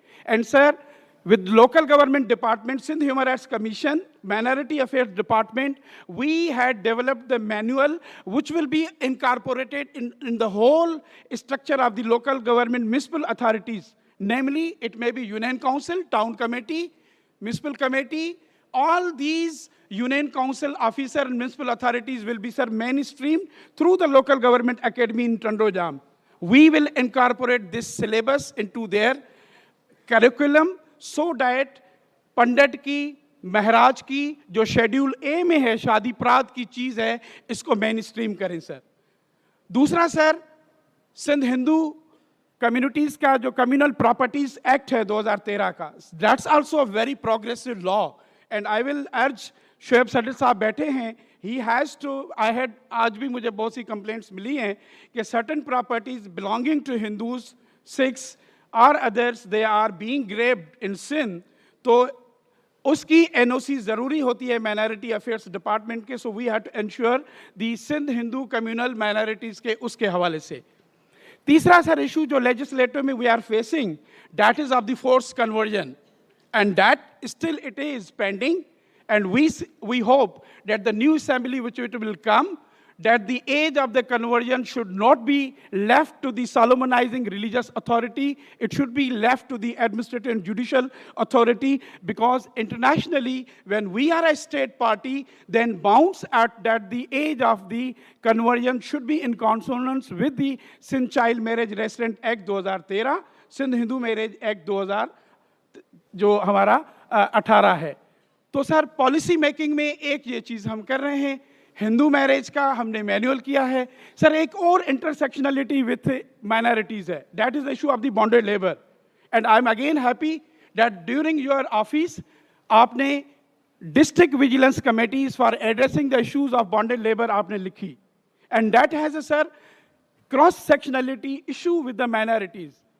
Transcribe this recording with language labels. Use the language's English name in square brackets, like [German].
[English] And sir, with local government department, Sindh Human Rights Commission, Minority Affairs Department, we had developed the manual which will be incorporated in the whole structure of the local government municipal authorities. Namely, it may be Union Council, Town Committee, Municipal Committee, all these Union Council officer and municipal authorities will be mainstreamed through the local government academy in Tandojam. We will incorporate this syllabus into their curriculum so that [Hindi] पंडित की, महाराज की जो schedule ए में है, शादी प्रात की चीज है, इसको मेन स्ट्रीम करें सर. दूसरा सर, सिंध हिंदू कम्युनिटीज का जो कम्युनल प्रॉपर्टीज एक्ट है 2013 का, [English] That's also a very progressive law. And I will urge, [Hindi] शोएब सदर साहब बैठे हैं, [English] he has to, [Hindi] आज भी मुझे बहुत सी कंप्लेंट्स मिली हैं कि [English] certain properties belonging to Hindus, Sikhs or others, they are being grabbed in Sindh, [Hindi] तो उसकी NOC ज़रूरी होती है [English] Minority Affairs Department के, so we have to ensure the Sindh Hindu communal minorities [Hindi] के उसके हवाले से. तीसरा सर इशू जो [English] legislature में we are facing, that is of the forced conversion, and that still it is pending. And we hope that the new assembly which it will come, that the age of the conversion should not be left to the solemnizing religious authority. It should be left to the administrative and judicial authority, because internationally, when we are a state party, then bounds at that the age of the conversion should be in consonance with the Sindh Child Marriage Resident Act 2013, Sindh Hindu Marriage Act 2000 [Hindi] जो हमारा 18 है। तो sir policy making में एक ये चीज़ हम कर रहे हैं, हिंदू मैरिज का हमने मैनुअल किया है। सर एक और [English] Intersectionality with minorities है, that is the issue of the bonded labour. And I am again happy that during your office [Hindi] आपने [English] District vigilance committees for addressing the issues of bonded labour आपने लिखी, and that has a sir cross sectionality issue with the minorities.